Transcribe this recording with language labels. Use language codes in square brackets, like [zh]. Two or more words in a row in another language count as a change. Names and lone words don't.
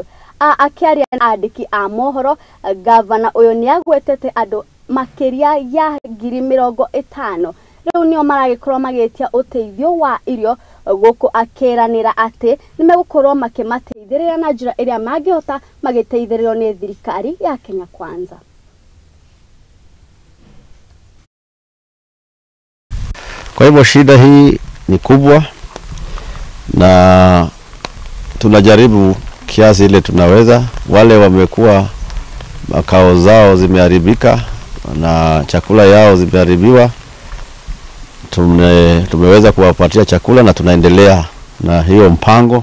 [ki] Akiaria na andĩki a mohoro, gavana uyu nĩ agwetete andũ makiria ya 50,000 riu nio maragikorwo magĩtia ũteithio wa irio guku akiranira ati nimegukorwo makimateithĩrĩra na njĩra iria mangĩhota magĩteithĩrĩrwo ni thirikari ya Kenya Kwanza. [sw] Kwa hivyo shida hii ni kubwa na tunajaribu kiasi ile tunaweza. Wale wamekuwa makao zao zimeharibika na chakula yao zimeharibiwa, tumeweza kuwapatia chakula na tunaendelea na hiyo mpango.